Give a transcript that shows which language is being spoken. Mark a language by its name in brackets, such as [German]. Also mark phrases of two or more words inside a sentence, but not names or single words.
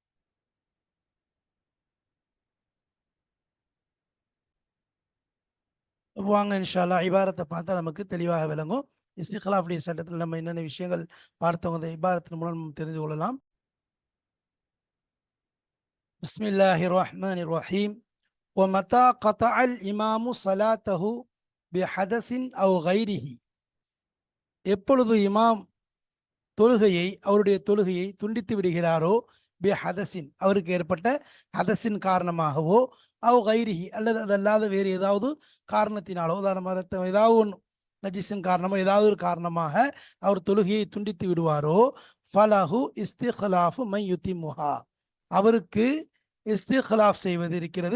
[Tamil] வாங்க [Arabic] إن شاء الله [Tamil] இபாரத்தை பார்த்தா நமக்கு தெளிவாக விளங்கும். இஸ்திக்லாஃபுடைய சட்டத்தில் நம்ம என்னென்ன விஷயங்கள் பார்த்தவங்க இந்த இபாரத்தின் மூலம் நம்ம தெரிந்து கொள்ளலாம். [Arabic] بسم الله الرحمن الرحيم. ومتى قطع الإمام صلاته بحدث أو غيره, [Tamil] எப்பொழுது இமாம் அவருடைய தொழுகையை துண்டித்து விடுகிறாரோ [Arabic] بحدث, [Tamil] அவருக்கு ஏற்பட்ட ஹதஸின் காரணமாகவோ, [Arabic] أو غيره, [Tamil] அல்லது அதல்லாத வேறு ஏதாவது காரணத்தினாலோ, உதாரணமாக ஏதாவது ஒன்று நஜிஸின் காரணமோ ஏதாவது ஒரு காரணமாக அவர் தொழுகையை துண்டித்து விடுவாரோ, [Arabic] فله استخلاف من يتمها, [Tamil] அவருக்கு இஸ்திஹ்லாஃப் செய்வது இருக்கிறது.